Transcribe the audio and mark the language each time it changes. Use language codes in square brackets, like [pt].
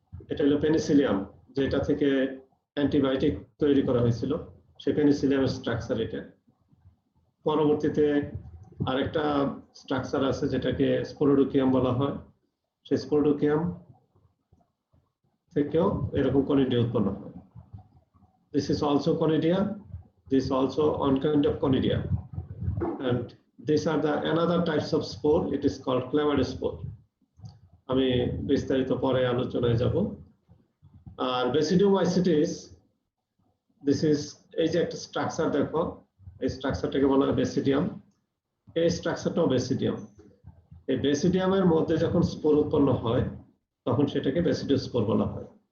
[bn] এটা হলো পেনিসিলিয়াম, যেটা থেকে অ্যান্টিবায়োটিক তৈরি করা হয়েছিল, সেই পেনিসিলিয়ামের স্ট্রাকচার এটা। পরবর্তীতে আরেকটা স্ট্রাকচার আছে যেটাকে স্পোরোডোকিয়াম বলা হয়। সেই স্পোরোডোকিয়াম থেকেও এরকম কনিডিয়া উৎপন্ন হয়। [en] This is also conidia. This also one kind of conidia, and these are the another types of spore. It is called clamidospore. [bn] আমি বিস্তারিত পরে আলোচনায় যাব। আর বেসিডিওমাইসিটিস, দিস ইজ, এই যে একটা স্ট্রাকচার দেখো, এই স্ট্রাকচারটাকে বলা হয় বেসিডিয়াম। এই স্ট্রাকচারটাও বেসিডিয়াম। এই বেসিডিয়ামের মধ্যে যখন স্পোর উৎপন্ন হয় তখন সেটাকে বেসিডিওস্পোর বলা হয়।